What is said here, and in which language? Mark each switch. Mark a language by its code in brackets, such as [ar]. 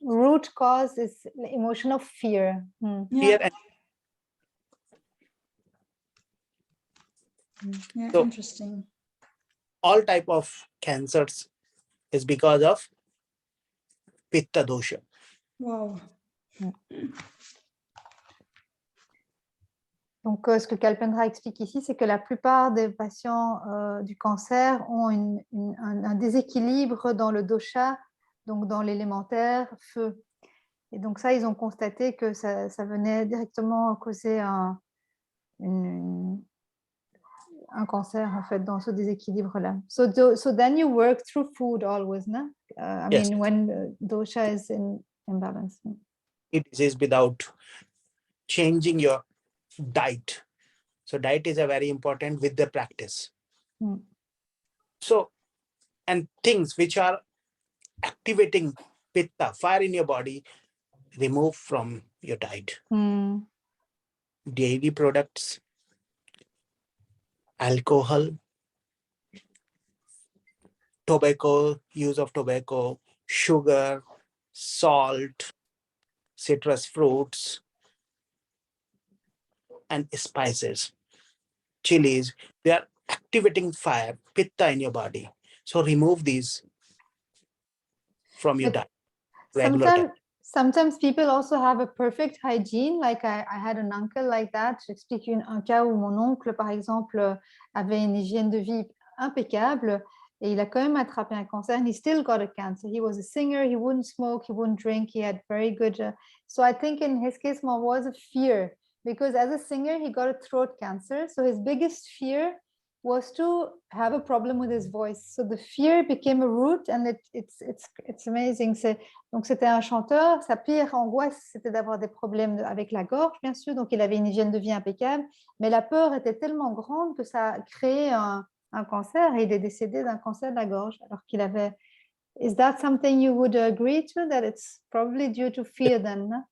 [en] root cause is the emotion of fear. Fear and Yeah, So- interesting. all type of cancers is because of Pitta dosha. Wow. [fr] Donc, ce que Kalpendra explique ici, c'est que la plupart des patients du cancer ont un déséquilibre dans le dosha, donc dans l'élémentaire feu. Et donc ça, ils ont constaté que ça venait directement causer un cancer, en fait, dans ce déséquilibre-là. [en] So then you work through food always, no? I Yes. mean, when dosha is in imbalance. It is without changing your diet. So diet is a very important with the practice. So, and things which are activating Pitta, fire in your body, remove from your diet. Dairy products, alcohol, tobacco, use of tobacco, sugar, salt, citrus fruits, and spices, chilies. They are activating fire, Pitta in your body. So remove these from your diet. Regular diet. Sometimes people also have a perfect hygiene. Like I had an uncle like that. [fr] J'explique un cas où mon oncle, par exemple, avait une hygiène de vie impeccable et il a quand même attrapé un cancer. [en] And he still got a cancer. He was a singer. He wouldn't smoke. He wouldn't drink. He had very good. So I think in his case, more was a fear because as a singer, he got a throat cancer. So his biggest fear was to have a problem with his voice. So the fear became a root, and it's amazing. [fr] Donc c'était un chanteur, sa pire angoisse, c'était d'avoir des problèmes avec la gorge, bien sûr. Donc il avait une hygiène de vie impeccable, mais la peur était tellement grande que ça a créé un cancer et il est décédé d'un cancer de la gorge alors qu'il avait. [en] Is that something you would agree to, that it's probably due to fear then?